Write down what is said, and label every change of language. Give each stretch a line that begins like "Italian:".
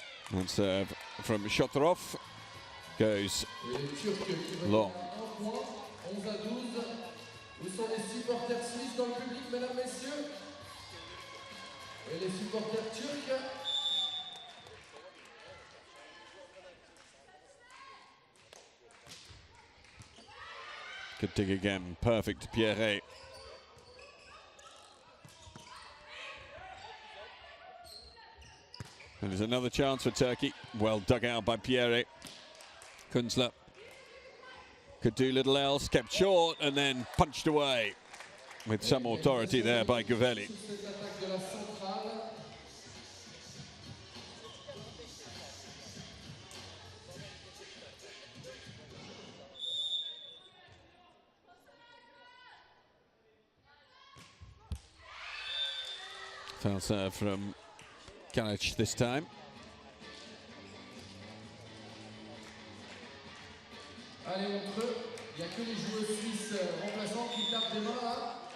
English: And serve from Shotorov goes long. 11-12.
French: Où sont les supporters suisses dans le public, mesdames, messieurs? Et les supporters turcs?
English: Good dig again, perfect Pierre. And there's another chance for Turkey. Well dug out by Pierre. Kunzler could do little else, kept short and then punched away with some authority there by Guvelli. Foul serve from Kalic this time.
French: Allez, Montreux, il n'y a que les joueurs suisses remplaçants qui tapent des mains là.